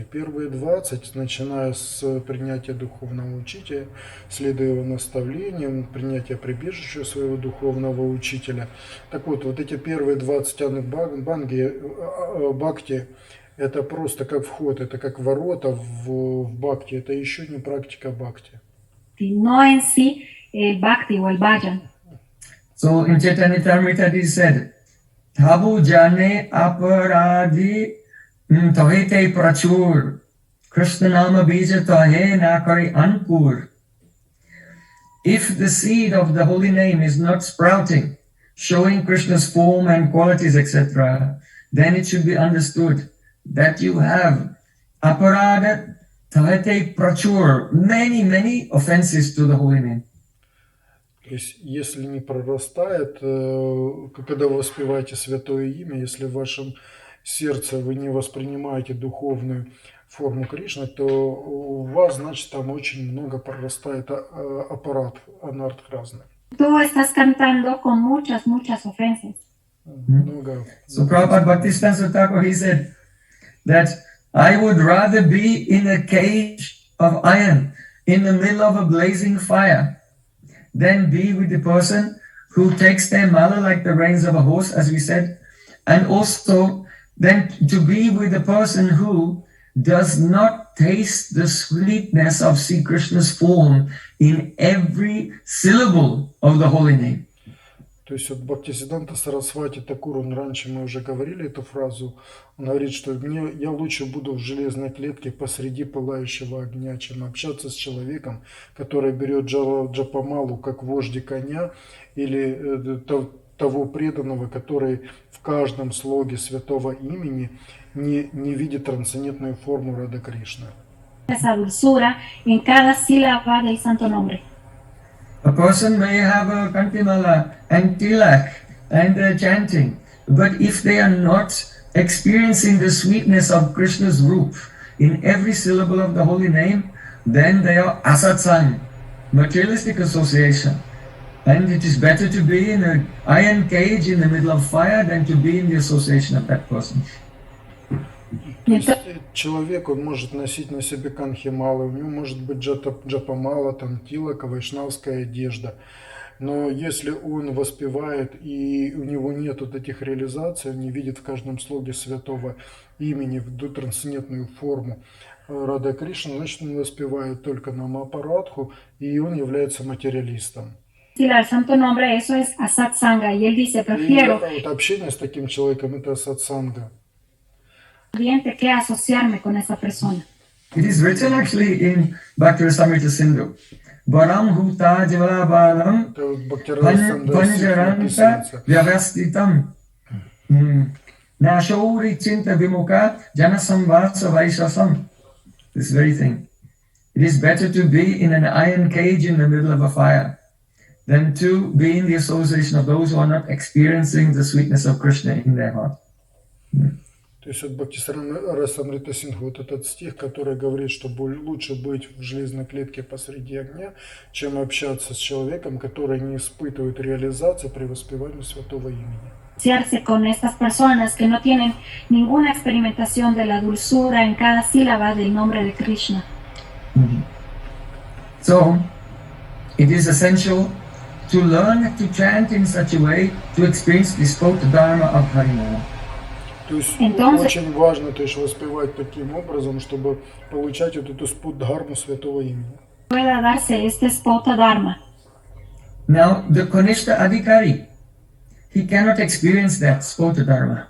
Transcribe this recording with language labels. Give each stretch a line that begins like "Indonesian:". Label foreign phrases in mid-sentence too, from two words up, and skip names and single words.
Russian: Первые 20, начиная с принятия духовного учителя, следуя его наставлениям, принятия прибежища своего духовного учителя. Так вот, вот эти первые 20 анг Бхакти, это просто как вход, это как ворота в Бхакти, это еще не практика Бхакти.
Spanish: No en sí el Bhakti o el Bhajan.
English: So in Chaitanya Charitamrita it is said,
Bangla: তবু জানি অপরাধ তাহাতে প্রচুর কৃষ্ণ নাম বীজ তাহে না করে অঙ্কুর.
English: If the seed of the holy name is not sprouting, showing Krishna's form and qualities, etc., then it should be understood that you have
Bangla: অপরাধ তাহাতে প্রচুর,
English: many offenses to the holy name.
Russian: То есть, если не прорастает, когда вы воспеваете Святое Имя, если в вашем сердце вы не воспринимаете духовную форму Кришны, то у вас, значит, там очень много прорастает аппарат, анарт разных.
Spanish: Tú estás cantando con muchas ofensas.
Russian: Много.
English: So Prabhupada Bhaktisiddhanta Thakur, he said that I would rather be in a cage of iron in the middle of a blazing fire than be with the person who takes their mala like the reins of a horse, as we said, and also then to be with the person who does not taste the sweetness of Sri Krishna's form in every syllable of the holy name.
Russian: То есть вот Бхактисиданта Сарасвати Такур, он раньше мы уже говорили эту фразу, он говорит, что я лучше буду в железной клетке посреди пылающего огня, чем общаться с человеком, который берет джапамалу как вожди коня, или того преданного, который в каждом слоге святого имени не видит трансцендентную форму Рады Кришны.
Spanish: Esa dulzura en cada sílaba del santo nombre.
English: A person may have a kantimala and tilak and chanting, but if they are not experiencing the sweetness of Krishna's roop in every syllable of the holy name, then they are asatsang, materialistic association. And it is better to be in an iron cage in the middle of fire than to be in the association of that person.
Russian: То есть человек, он может носить на себе канхималы, у него может быть джапамала, там тилака, вайшнавская одежда. Но если он воспевает и у него нет вот этих реализаций, он не видит в каждом слоге святого имени в трансцендентную форму Рады Кришны, значит он воспевает только намапарадху, и он является материалистом.
Spanish: El santo nombre, eso es asatsanga, y él dice, prefiero
Russian: вот общение с таким человеком это сатсанга.
Spanish: Que asociarme con esa persona.
English: It is written actually in Bhakti-rasamrita Sindhu.
Sanskrit: वरं हुत ज्वाला बलं पञ्जरान्त व्यवस्थितं न शौरि चिन्ता विमुख जनसंवास वैशसम्.
English: This very thing. It is better to be in an iron cage in the middle of a fire than to be in the association of those who are not experiencing the sweetness of Krishna in their heart.
Russian: То есть вот Бхакти-расамрита Синдху, вот этот стих, который говорит, что лучше быть в железной клетке посреди огня, чем общаться с человеком, который не испытывает реализации при воспевании святого имени.
Spanish: Asociarse con estas personas que no tienen ninguna experimentación de la dulzura en cada sílaba del nombre de Krishna.
English: So, it is essential to learn to chant in such a way to experience the spot dharma of Harinama.
Russian: То есть очень важно воспевать таким образом, чтобы получать вот эту спуддхарму святого имени.
Spanish: Pueda darse este spota dharma.
English: Now, the Kanishta Adhikari, he cannot experience that spota dharma.